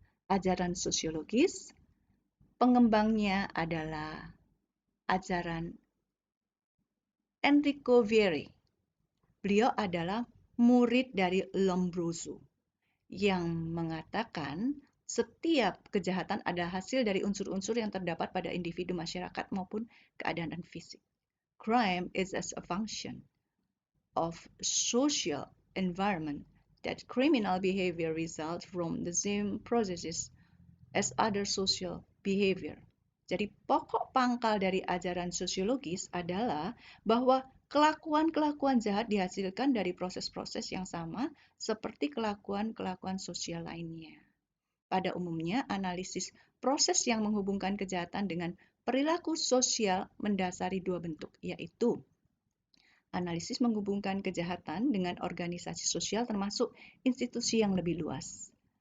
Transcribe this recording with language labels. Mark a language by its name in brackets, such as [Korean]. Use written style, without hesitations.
[Indonesian] Ajaran sosiologis, pengembangnya adalah ajaran Enrico Vieri. Beliau adalah murid dari Lombroso yang mengatakan setiap kejahatan adalah hasil dari unsur-unsur yang terdapat pada individu, masyarakat, maupun keadaan fisik. [English] Crime is as a function of social environment that criminal behavior results from the same processes as other social behavior. [Indonesian] Jadi pokok pangkal dari ajaran sosiologis adalah bahwa kelakuan-kelakuan jahat dihasilkan dari proses-proses yang sama seperti kelakuan-kelakuan sosial lainnya. Pada umumnya, analisis proses yang menghubungkan kejahatan dengan perilaku sosial mendasari dua bentuk, yaitu analisis menghubungkan kejahatan dengan organisasi sosial termasuk institusi yang lebih luas.